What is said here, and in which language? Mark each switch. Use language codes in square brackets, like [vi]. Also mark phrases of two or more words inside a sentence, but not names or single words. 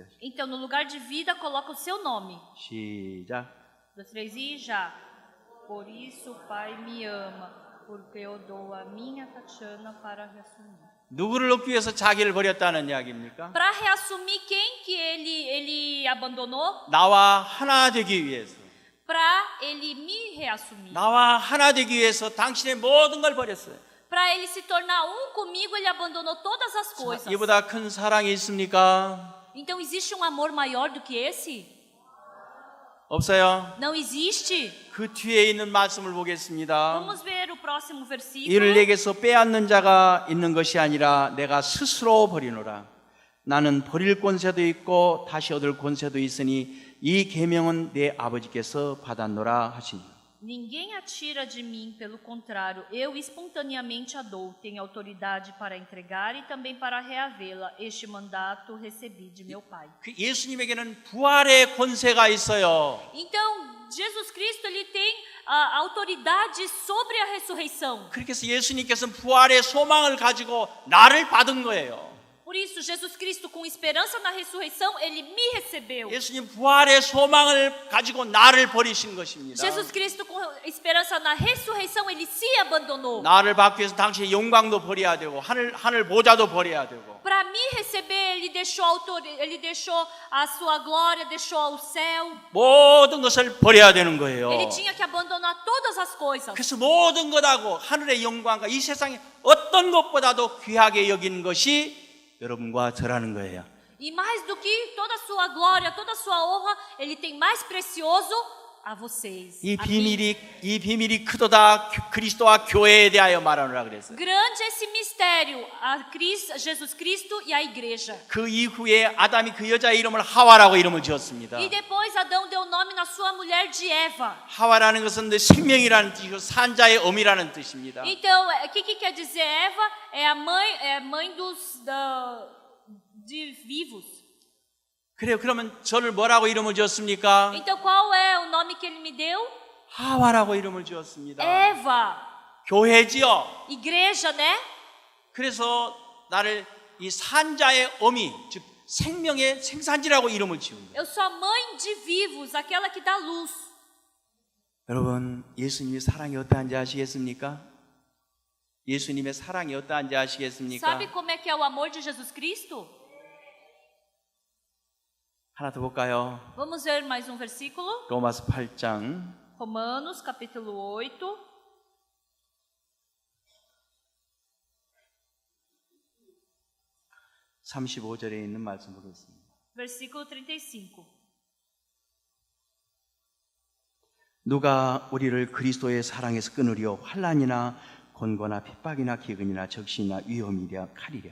[pt] Então, no lugar de vida, coloca o seu nome. [ko] 시작. [pt] 2, 3 e já. Por isso o Pai me ama, porque eu dou a minha Tatiana para reassumir. [ko] 누구를 얻기 위해서 자기를 버렸다는 이야기입니까? [pt] Para reassumir quem que ele abandonou? [ko] 나와 하나 되기 위해서. [pt] Para ele me reassumir. [ko] 나와 하나 되기 위해서 당신의 모든 걸 버렸어요. [pt] Para ele se tornar um comigo, ele abandonou todas as coisas. [ko] 이보다 큰 사랑이 있습니까? [pt] Então existe um amor maior do que esse? [ko] 없어요. [pt] Não existe? [ko] 그 뒤에 있는 말씀을 보겠습니다. [pt] Vamos ver o próximo versículo. [ko] 이를 내게서 빼앗는 자가 있는 것이 아니라 내가 스스로 버리노라. 나는 버릴 권세도 있고 다시 얻을 권세도 있으니 이 계명은 내 아버지께서 받았노라 하시니. [pt] Ninguém a tira de mim, pelo contrário, eu espontaneamente a dou. Tenho autoridade para entregar e também para reavê-la. Este mandato recebi de meu Pai. [ko] 예수님에게는 부활의 권세가 있어요. [pt] Então, Jesus Cristo, ele tem a autoridade sobre a ressurreição. [ko] 그렇게 해서 예수님께서는 부활의 소망을 가지고 나를 받은 거예요. [pt] Por isso, Jesus Cristo, com esperança na ressurreição, ele me recebeu. [ko] 예수님 부활의 소망을 가지고 나를 버리신 것입니다. [pt] Jesus Cristo, com esperança na ressurreição, ele se abandonou. [ko] 나를 받기 위해서 당신의 영광도 버려야 되고 하늘 보좌도 버려야 되고. [pt] Para me receber, ele deixou a sua glória, deixou o céu. [ko] 모든 것을 버려야 되는 거예요. [pt] Ele tinha que abandonar todas as coisas. [ko] 그래서 모든 것하고 하늘의 영광과 이 세상의 어떤 것보다도 귀하게 여긴 것이 여러분과 저라는 거예요. [pt] E mais do que toda a sua glória, toda a sua honra, ele tem mais precioso a vocês. [ko] 이 [pt] a mim. [ko] 비밀이 크도다 그리스도와 교회에 대하여 말하노라 그랬어요. [pt] Grande esse mistério, Jesus Cristo e a igreja. [ko] 그 이후에 아담이 그 여자의 이름을 하와라고 이름을 지었습니다. [pt] E depois Adão deu nome na sua mulher de Eva. [ko] 하와라는 것은 생명이라는 뜻이고 산자의 어미라는 뜻입니다. [pt] Então, o que quer dizer Eva? É a mãe de vivos. [ko] 그래요. 그러면 저를 뭐라고 이름을 지었습니까? [pt] Então, qual é o nome que ele me deu? [ko] 하와라고 이름을 지었습니다. [pt] Eva. [ko] 교회지요. [pt] Igreja, né? [ko] 그래서 나를 이 산자의 어미, 즉 생명의 생산지라고 이름을 지은 거예요. [pt] Eu sou a mãe de vivos, aquela que dá luz. [ko] 여러분, 예수님의 사랑이 어떠한지 아시겠습니까? 예수님의 사랑이 어떠한지 아시겠습니까? [pt] Sabe como é que é o amor de Jesus Cristo? [ko] 하나 더 볼까요? [pt] Vamos ver mais um versículo. [ko] 로마서 8장 [pt] Romanos, capítulo 8. [ko] (35절에) 있는 말씀 보겠습니다. [pt] Versículo 35. [ko] 누가 우리를 그리스도의 사랑에서 끊으려 환난이나 곤고나 핍박이나 기근이나 적신이나 위험이랴 칼이랴.